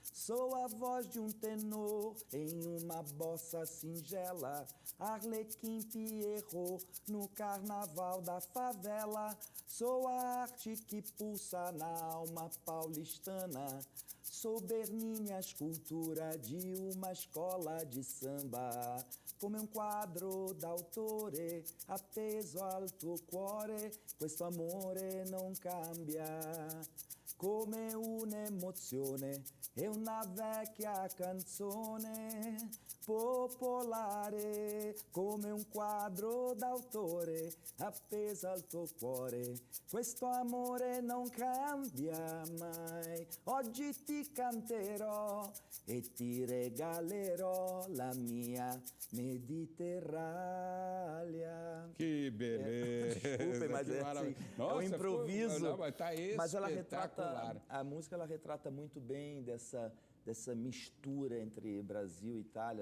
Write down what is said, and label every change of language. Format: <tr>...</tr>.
<pt>Sou a voz de um tenor em uma bossa singela. Arlequim Pierrot no carnaval da favela. Sou a arte que pulsa na alma paulistana. Sou Bernini, a escultura de uma escola de samba.</pt> <it>Come un quadro d'autore, appeso al tuo cuore, questo amore non cambia. Come un'emozione e una vecchia canzone popolare, come un quadro d'autore, appeso al tuo cuore, questo amore non cambia mai. Oggi ti canterò e ti regalerò la mia Mediterrânea.</it> <pt>Que beleza! Desculpem, mas é um improviso. Mas ela retrata, a música ela retrata muito bem dessa mistura entre Brasil e Itália.</pt>